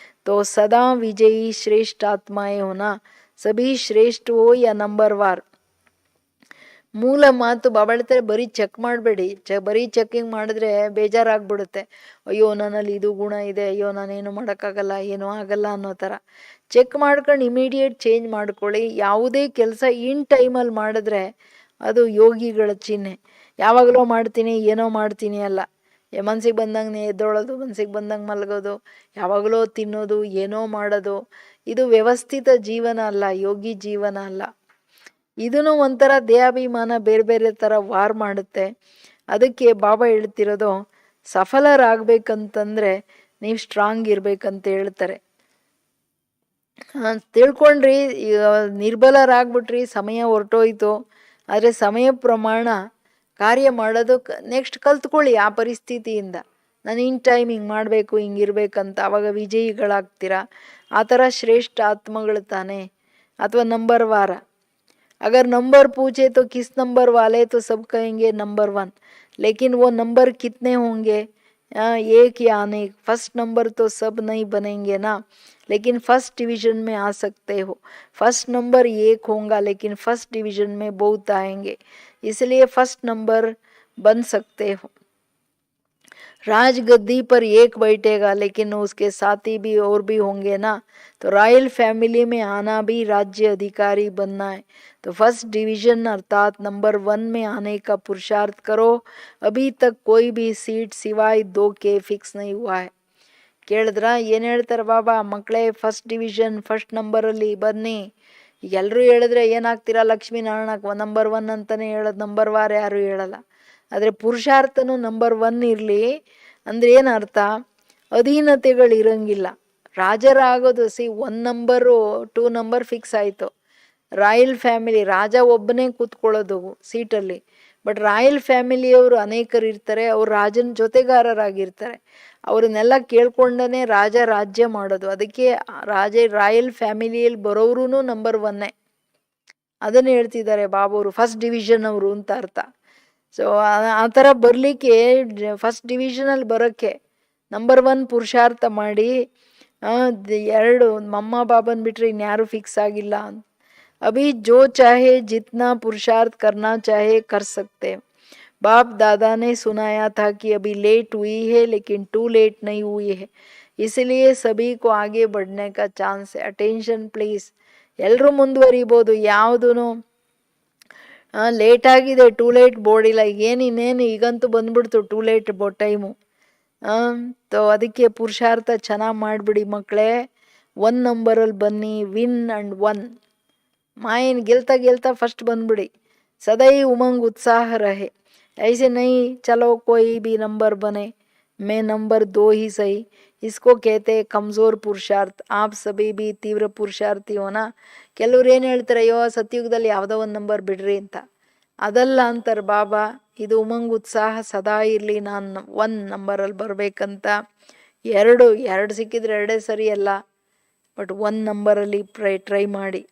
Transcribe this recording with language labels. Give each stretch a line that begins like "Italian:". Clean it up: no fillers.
Hindi: तो सदा विजयी श्रेष्ठ आत्माएं होना, सभी श्ರೇಷ್ಠ हो या ನಂಬರ್ ವಾರ್।
Kannada: ಮೂಲ ಮಾತು ಬಾಬಾ ಹೇಳ್ತಾರೆ, ಬರೀ ಚೆಕ್ ಮಾಡಬೇಡಿ, ಬರೀ ಚೆಕಿಂಗ್ ಮಾಡಿದ್ರೆ ಬೇಜಾರಾಗ್ಬಿಡುತ್ತೆ. ಅಯ್ಯೋ ನನ್ನಲ್ಲಿ ಇದು ಗುಣ ಇದೆ, ಅಯ್ಯೋ ನಾನೇನು ಮಾಡೋಕ್ಕಾಗಲ್ಲ, ಏನೂ ಆಗಲ್ಲ ಅನ್ನೋ ಥರ. ಚೆಕ್ ಮಾಡ್ಕೊಂಡು ಇಮಿಡಿಯೇಟ್ ಚೇಂಜ್ ಮಾಡ್ಕೊಳ್ಳಿ. ಯಾವುದೇ ಕೆಲಸ ಇನ್ ಟೈಮಲ್ಲಿ ಮಾಡಿದ್ರೆ ಅದು ಯೋಗಿಗಳ ಚಿಹ್ನೆ. ಯಾವಾಗಲೋ ಮಾಡ್ತೀನಿ ಏನೋ ಮಾಡ್ತೀನಿ ಅಲ್ಲ, ಮನ್ಸಿಗೆ ಬಂದಂಗೆ ಎದ್ದೋಳೋದು, ಮನ್ಸಿಗೆ ಬಂದಂಗೆ ಮಲಗೋದು, ಯಾವಾಗಲೋ ತಿನ್ನೋದು, ಏನೋ ಮಾಡೋದು, ಇದು ವ್ಯವಸ್ಥಿತ ಜೀವನ ಅಲ್ಲ, ಯೋಗಿ ಜೀವನ ಅಲ್ಲ. ಇದನ್ನು ಒಂಥರ ದೇಹಾಭಿಮಾನ ಬೇರೆ ಬೇರೆ ಥರ ವಾರ್ ಮಾಡುತ್ತೆ. ಅದಕ್ಕೆ ಬಾಬಾ ಹೇಳ್ತಿರೋದು, ಸಫಲರಾಗಬೇಕಂತಂದ್ರೆ ನೀವು ಸ್ಟ್ರಾಂಗ್ ಇರ್ಬೇಕಂತ ಹೇಳ್ತಾರೆ. ತಿಳ್ಕೊಂಡ್ರಿ, ನಿರ್ಬಲರಾಗ್ಬಿಟ್ರಿ, ಸಮಯ ಹೊರಟೋಯ್ತು. ಆದರೆ ಸಮಯ ಪ್ರಮಾಣ ಕಾರ್ಯ ಮಾಡೋದು ನೆಕ್ಸ್ಟ್ ಕಲ್ತ್ಕೊಳ್ಳಿ ಆ ಪರಿಸ್ಥಿತಿಯಿಂದ. ನಾನು ಇನ್ ಟೈಮ್ ಹಿಂಗೆ ಮಾಡಬೇಕು, ಹಿಂಗಿರ್ಬೇಕಂತ, ಆವಾಗ ವಿಜಯಿಗಳಾಗ್ತೀರ. ಆ ಥರ ಶ್ರೇಷ್ಠ ಆತ್ಮಗಳು ತಾನೆ. ಅಥವಾ ನಂಬರ್ ವಾರ,
Hindi: अगर नंबर पूछे तो किस नंबर वाले, तो सब कहेंगे नंबर 1, लेकिन वो नंबर कितने होंगे, एक या अनेक। फर्स्ट नंबर तो सब नहीं बनेंगे ना, लेकिन फर्स्ट डिवीजन में आ सकते हो। फर्स्ट नंबर एक होगा, लेकिन फर्स्ट डिवीजन में बहुत आएंगे, इसलिए फर्स्ट नंबर बन सकते हो। राजगद्दी पर एक बैठेगा, लेकिन उसके साथी भी और भी होंगे ना, तो रॉयल फैमिली में आना भी राज्य अधिकारी बनना है। तो फर्स्ट डिवीजन अर्थात नंबर 1 में आने का पुरुषार्थ करो। अभी तक कोई भी सीट सिवाय 2 के फिक्ಸ್ नहीं हुआ है।
Kannada: ಕೇಳಿದ್ರ ಏನು ಹೇಳ್ತಾರೆ ಬಾಬಾ, ಮಕ್ಕಳೇ ಫಸ್ಟ್ ಡಿವಿಷನ್ ಫಸ್ಟ್ ನಂಬರಲ್ಲಿ ಬನ್ನಿ. ಈಗ ಎಲ್ಲರೂ ಹೇಳಿದ್ರೆ ಏನಾಗ್ತೀರಾ, ಲಕ್ಷ್ಮೀನಾರಾಯಣ ನಂಬರ್ 1 ಅಂತಲೇ ಹೇಳೋದು, ನಂಬರ್ ವಾರ್ ಯಾರು ಹೇಳಲ್ಲ. ಆದರೆ ಪುರುಷಾರ್ಥನೂ ನಂಬರ್ 1 ಇರಲಿ ಅಂದರೆ ಏನು ಅರ್ಥ, ಅಧೀನತೆಗಳು ಇರಂಗಿಲ್ಲ. ರಾಜರಾಗೋದು 1 ನಂಬರು 2 ನಂಬರ್ ಫಿಕ್ಸ್ ಆಯಿತು. ರಾಯಲ್ ಫ್ಯಾಮಿಲಿ, ರಾಜ ಒಬ್ಬನೇ ಕೂತ್ಕೊಳ್ಳೋದು ಸೀಟಲ್ಲಿ. ಬಟ್ ರಾಯಲ್ ಫ್ಯಾಮಿಲಿಯವರು ಅನೇಕರು ಇರ್ತಾರೆ, ಅವರು ರಾಜನ ಜೊತೆಗಾರರಾಗಿರ್ತಾರೆ. ಅವ್ರನ್ನೆಲ್ಲ ಕೇಳ್ಕೊಂಡೇ ರಾಜ ರಾಜ್ಯ ಮಾಡೋದು. ಅದಕ್ಕೆ ರಾಯಲ್ ಫ್ಯಾಮಿಲಿಯಲ್ಲಿ ಬರೋರು ನಂಬರ್ 1. ಅದನ್ನು ಹೇಳ್ತಿದ್ದಾರೆ ಬಾಬವರು, ಫಸ್ಟ್ ಡಿವಿಷನ್ ಅವರು ಅಂತ ಅರ್ಥ. ಸೊ ಆ ಥರ ಬರಲಿಕ್ಕೆ, ಫಸ್ಟ್ ಡಿವಿಷನಲ್ಲಿ ಬರೋಕ್ಕೆ ನಂಬರ್ 1 ಪುರುಷಾರ್ಥ ಮಾಡಿ. 2 ಮಮ್ಮ ಬಾಬನ್ ಬಿಟ್ಟರೆ ಇನ್ಯಾರು ಫಿಕ್ಸ್ ಆಗಿಲ್ಲ.
Hindi: अभी जो चाहे जितना पुरुषार्थ करना चाहे कर सकते। बाप दादा ने सुनाया था कि अभी लेट हुई है, लेकिन टू लेट नहीं हुई है, इसलिए सभी को आगे बढ़ने का चांस है।
English: attention please,
Kannada: ಎಲ್ಲರೂ ಮುಂದುವರಿಬೋದು, ಯಾವುದೂ ಲೇಟ್ ಆಗಿದೆ, ಟೂ ಲೇಟ್ ಬೋರ್ಡ್ ಇಲ್ಲ. ಇನ್ನೇನು ಈಗಂತೂ ಬಂದ್ಬಿಡ್ತು ಟೂ ಲೇಟ್ ಟೈಮು. ತೋ ಅದಕ್ಕೆ ಪುರುಷಾರ್ಥ ಚೆನ್ನಾಗಿ ಮಾಡಿಬಿಡಿ ಮಕ್ಕಳೇ. 1 ನಂಬರಲ್ಲಿ ಬನ್ನಿ, ವಿನ್ ಆ್ಯಂಡ್ 1 मायन गिलता गिलता फर्स्ट बनबिड़ी।
Hindi: सदैव उमंग उत्साह रहे, ऐसे नहीं चलो कोई भी नंबर बने, मैं नंबर 2 ही सही। इसको कहते कमज़ोर पुरुषार्थ। आप सभी भी तीव्र पुरुषार्थी हो ना।
Kannada: ಕೆಲವರು ಏನು ಹೇಳ್ತಾರೆ, ಅಯ್ಯೋ ಸತ್ಯುಗದಲ್ಲಿ ಯಾವುದೋ ಒಂದು ನಂಬರ್ ಬಿಡ್ರಿ ಅಂತ. ಅದಲ್ಲ ಅಂತಾರೆ ಬಾಬಾ, ಇದು ಉಮಂಗ್ ಉತ್ಸಾಹ ಸದಾ ಇರಲಿ, ನಾನು 1 ನಂಬರಲ್ಲಿ ಬರಬೇಕಂತ. 2 ಸಿಕ್ಕಿದ್ರೆ 2 ಸರಿ ಅಲ್ಲ, ಬಟ್ 1 ನಂಬರಲ್ಲಿ ಟ್ರೈ ಮಾಡಿ.